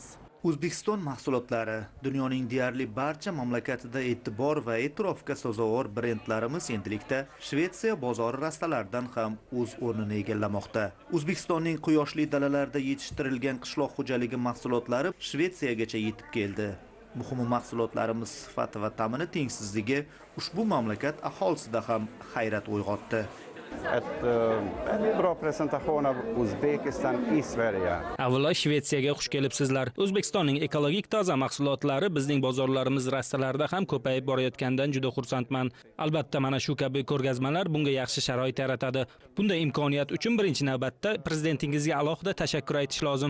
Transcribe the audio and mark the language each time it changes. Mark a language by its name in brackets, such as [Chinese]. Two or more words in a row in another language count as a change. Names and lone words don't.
[Uzbek] O'zbekiston mahsulotlari dunyoning deyarli barcha mamlakatida e'tibor va e'tirofga sazovor brendlarimiz endilikda Shvetsiya bozori rastalaridan ham o'z o'rnini egallamoqda. O'zbekistonning quyoshli dalalarida yetishtirilgan qishloq xo'jaligi mahsulotlari Shvetsiyagacha yetib keldi. Muhim mahsulotlarimiz sifati va ta'mini tengsizligi ushbu mamlakat aholisida ham hayrat uyg'otdi. [Swedish] Ett bra presentation av Uzbekistan i Sverige. [Uzbek] Avvalo Shvetsiyaga xush kelibsizlar. O'zbekistonning ekologik toza mahsulotlari bizning bozorlarimiz rastalarida ham ko'payib borayotganidan juda xursandman. Albatta, mana shu kabi ko'rgazmalar bunga yaxshi sharoit yaratadi. Bunday imkoniyat uchun birinchi navbatda prezidentingizga alohida tashakkur aytish lozim.